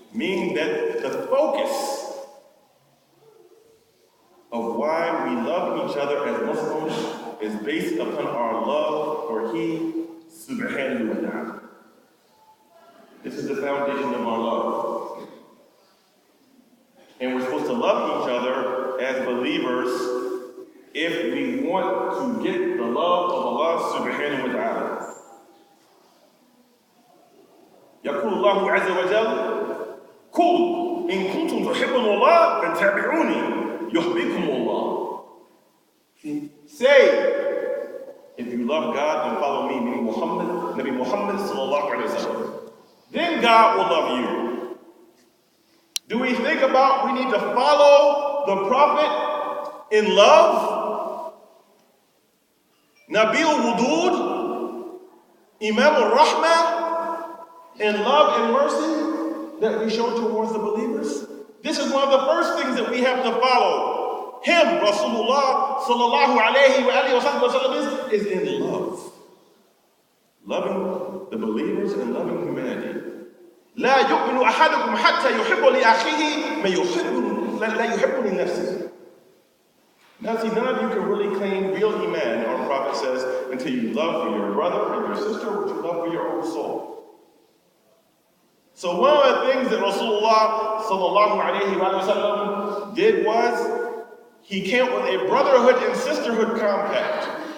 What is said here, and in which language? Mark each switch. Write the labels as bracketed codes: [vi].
[en] Meaning that the focus of why we love each other as Muslims is based upon our love for He subhanahu wa ta'ala. This is the foundation of our love. And we're supposed to love each other as believers if we want to get the love of Allah subhanahu wa ta'ala. [ar] يقول الله عز وجل قل إن كنتم تحبون الله فاتبعوني يحببكم الله. [en] Say, if you love God, then follow me, meaning Nabi Muhammad sallallahu alayhi wa sallam. Then God will love you. Do we think about we need to follow the Prophet in love? Nabil Wudud, Imam al-Rahmah, in love and mercy that we show towards the believers? This is one of the first things that we have to follow. Him, Rasulullah sallallahu alayhi wa sallam, is in love. Loving the believers and loving humanity. [ar] لا يؤمن أحدكم حتى يحب لأخيه ما لا يحب لنفسه. [en] Now see, none of you can really claim real iman, our Prophet says, until you love for your brother and your sister what you love for your own soul. So one of the things that Rasulullah sallallahu alayhi wa sallam did was, he came with a brotherhood and sisterhood compact.